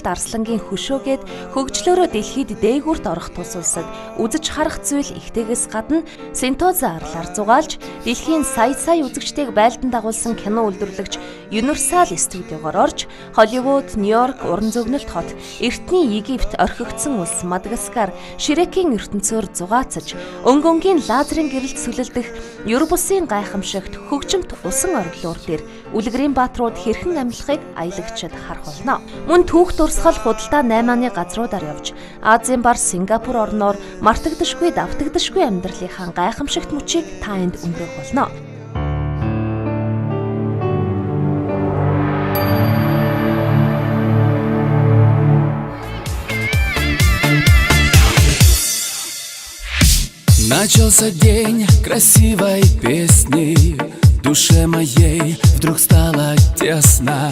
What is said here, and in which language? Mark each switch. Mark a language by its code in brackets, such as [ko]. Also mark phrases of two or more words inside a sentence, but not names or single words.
[mn] Арслангийн хөшөөгээд хөгжлөөрөө дэлхийд дээгүүрт орох тус улсад үзэж харах зүйл ихтэйгээс гадна Сентоза арлаар зугаалж, дэлхийн сая үзэгчдийг байлдан дагуулсан кино үйлдвэрлэгч Universal студиогоор орж, Холливуд, Нью-Йорк, уран зөгнөлт хот, эртний Египт, орхигдсон улс Мадагаскар, Ширекийн ертөнцөөр зугаацж, өнгөнгийн лазерын гэрэлт сүлэлдэх Юр бусын гайхамшигт хөгжимт усан орлуур дээр Үлгэрийн баатрууд хэрхэн амьлахыг аялагчид харах болно. Мөн түүх дурсгал худалдаа 8-ны газруудаар явж, Азийн бар Сингапур орноор мартагдашгүй давтагдашгүй амьдралынхаа гайхамшигт мөчийг та энд өнгөрөх болно. [ru] Начался день красивой песни, душе моей вдруг стало тесно.